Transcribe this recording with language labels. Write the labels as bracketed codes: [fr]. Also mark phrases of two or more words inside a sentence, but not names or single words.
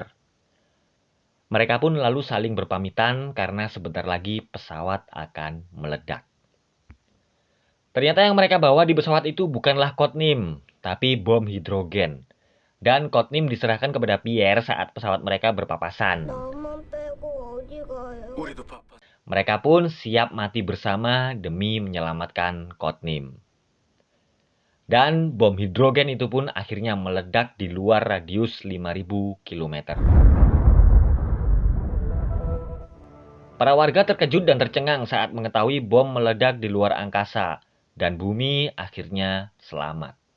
[id] Mereka pun lalu saling berpamitan karena sebentar lagi pesawat akan meledak. Ternyata yang mereka bawa di pesawat itu bukanlah Codename, tapi bom hidrogen. Dan Codename diserahkan kepada Pierre saat pesawat mereka berpapasan. [ko] 나만 빼고 어디 가요? 우리도 바빠. [id] Mereka pun siap mati bersama demi menyelamatkan Codename. Dan bom hidrogen itu pun akhirnya meledak di luar radius 5.000 km. Para warga terkejut dan tercengang saat mengetahui bom meledak di luar angkasa dan bumi akhirnya selamat.